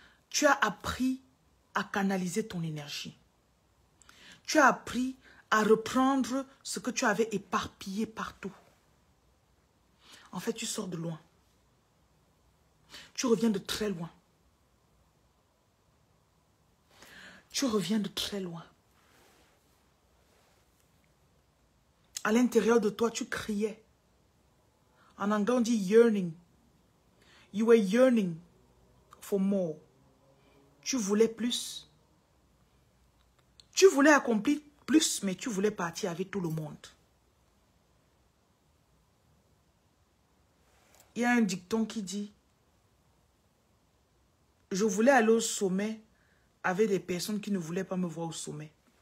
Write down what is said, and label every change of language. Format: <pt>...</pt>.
<fr>Tu as appris à canaliser ton énergie. Tu as appris à reprendre ce que tu avais éparpillé partout. En fait, tu sors de loin. Tu reviens de très loin. Tu reviens de très loin. À l'intérieur de toi, tu criais. En anglais, on dit yearning.</fr> <en>You were yearning for more.</en> <fr>Tu voulais plus. Tu voulais accomplir plus, mais tu voulais partir avec tout le monde. Il y a un dicton qui dit, je voulais aller au sommet avec des personnes qui ne voulaient pas me voir au sommet.</fr>